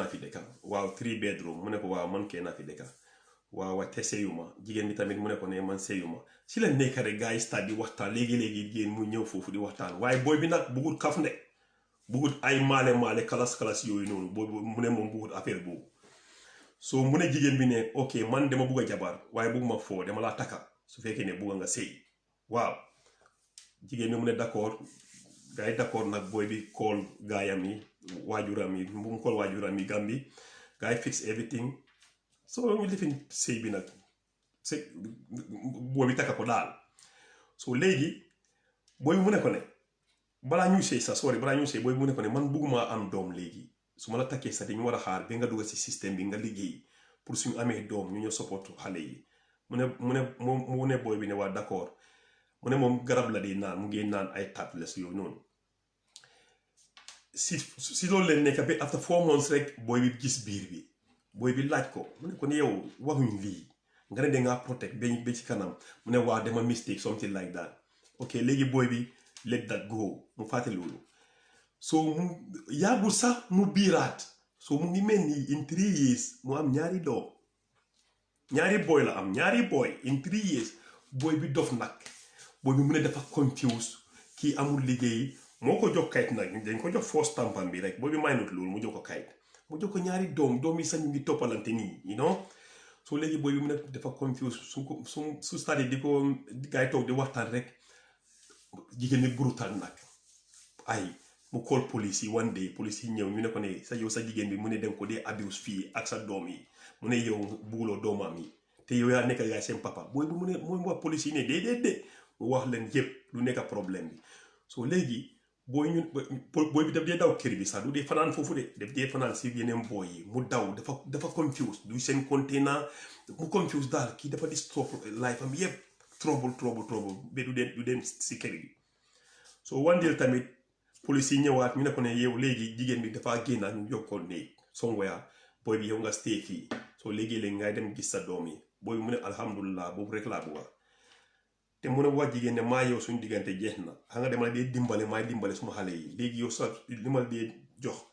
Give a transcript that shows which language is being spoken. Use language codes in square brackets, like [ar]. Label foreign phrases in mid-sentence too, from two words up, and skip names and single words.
[wo] fi dëkka waaw 3 bedroom mu ne ko waaw man kee naa fi dëkka waaw te seyuma jigéen bi tamit mu ne ko ne man seyuma si la nekk rek gars yi start di waxtaan léegi-léegi jigéen mu ñëw foofu di waxtaan waaye booy bi nag bugul kaf ne bugul ay maale kalas yooyu noonu booy mu ne moom bugul affaire boobu so mu ne jigéen bi ne ok man dama bugg a jabar waaye bugguma foo dama laa takka su fekkee ne bugga nga sëy waaw jigéen bi mu ne d'accord gars yi d'accord nag booy bi kool gaayam yi waajuram yi bu mu kool waajuram yi Gambie guy [en] fix everything [wo] so ñu lifin sëy bi nag sëy boobi takka ko daal so léegi booy mu ne ko ne balaa ñuy sëy sax sorry balaa ñuy sëy booy mu ne ko ne man bugguma am doom léegi su ma la takkee sax dañu war a xaar ba nga dugg si système bi nga liggéey pour suñu amee doom ñu ñëw support xale yi mu ne booy bi ne waa d'accord mu ne moom garab la di naan mu ngi naan ay tablets yooyu noonu si loolu leen nekk ba [en] after 4 months [wo] rek booy bi gis biir bi booy bi laaj ko mu ne ko ne yow waxuñ lii nga ne dangaa protect ba ci kanam mu ne waa dama [en] mistake something like that ok [wo] léegi booy bi [en] let that go [wo] mu fàtte loolu so mu yàggul sax mu biiraat so mu ngi mel ni [en] in 3 years [wo] mu am ñaari doom ñaari boy la am ñaari boy [en] in 3 years [wo] booy bi dof nag booy bi mu ne dafa confuse kii amul liggéey moo ko jox kayit nag dañ ko jox force tampam bi rek booy bi maynut loolu mu jox ko kayit mu jox ko ñaari doom yi sax ñu ngi toppalante nii [en] you know [wo] so léegi booy bi mu ne dafa confuse su stade di ko gaay toog di waxtaan rek jigéen ñi brutal nag ay mu [en] call police [wo] yi [en] one day police [wo] yi ñëw ñu ne ko ne sa yow sa jigéen bi mu ne dem ko dee abuse fii ak sa doom yi mu ne yow bugguloo doomam yi te yow yaa nekk yaay seen papa booy bi mu ne mooy wax police yi ne déedéet mu wax leen yëpp lu nekk problème bi so léegi booy bi daf dee daw kër bi sax du dee fanaan foofu de daf dee fanaan si yeneen booy yi mu daw dafa confuse du seen container mu confuse daal kii dafa di [en] stop life [wo] am yëpp trouble ba du dem si kër gi so [en] one day [wo] tamit police yi ñëwaat ñu ne ko ne yow léegi jigéen bi dafa génn ñu yokkoon ne somewhere booy bi yow nga stay fii so léegi ngay dem gis sa doom yi booy bi mu ne alhamdulilah boobu rek laa bëgga te mu ne wax jigéen ne maa yow suñu diggante jeex na xam nga dama la dee dimbale maay dimbale suma xale yi léegi yow sa li ma la dee jox